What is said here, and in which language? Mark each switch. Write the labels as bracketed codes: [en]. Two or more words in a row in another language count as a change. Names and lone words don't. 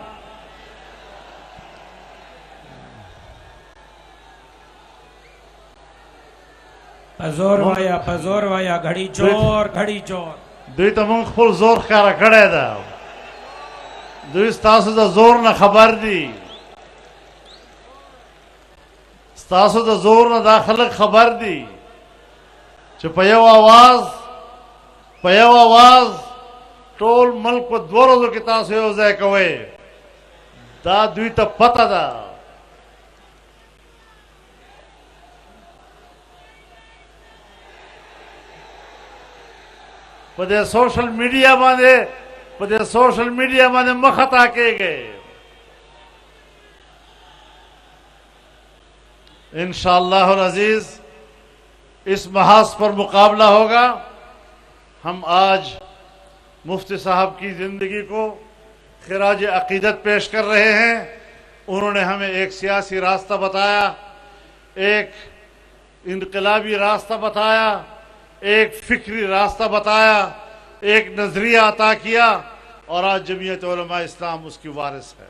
[ps] پزور وایا [ur] گھڑی چور گھڑی چور. [ps] دوی ته مونږ خپل زور ښکاره کړی ده. دوی ستاسو د زور نه خبر دي، ستاسو د زور نه دا خلک خبر دي چې په یو آواز ټول ملک په 2 ورځو کې تاسو یو ځای کوئ. دا دوی ته پته ده. په دې [en] social media [ps] باندې مخ خطا کېږئ. [ar] انشاءاللہ العزیز [ur] اس محاذ پر مقابلہ ہوگا. ہم آج مفتی صاحب کی زندگی کو خراج عقیدت پیش کر رہے ہیں. انہوں نے ہمیں ایک سیاسی راستہ بتایا، ایک انقلابی راستہ بتایا، ایک فکری راستہ بتایا، ایک نظریہ عطا کیا، اور آج جمعیت علماء اسلام اس کی وارث ہے.